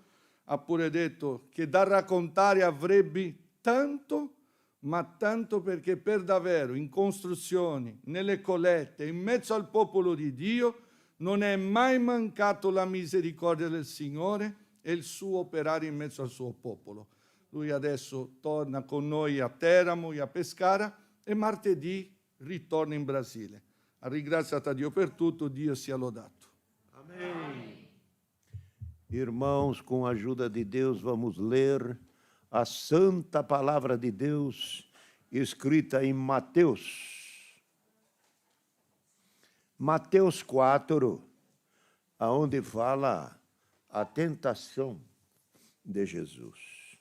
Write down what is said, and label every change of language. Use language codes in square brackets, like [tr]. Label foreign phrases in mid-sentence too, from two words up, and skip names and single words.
[it] Ha pure detto che da raccontare avrebbe tanto, ma tanto perché per davvero in costruzioni, nelle collette, in mezzo al popolo di Dio, non è mai mancato la misericordia del Signore e il suo operare in mezzo al suo popolo. Lui adesso torna con noi a Teramo e a Pescara e martedì ritorna in Brasile. Ha ringraziato a Dio per tutto, Dio sia lodato. [pt] Amém. Irmãos, com a ajuda de Deus, vamos ler a santa palavra de Deus escrita em Mateus. Mateus 4, aonde fala a tentação de Jesus.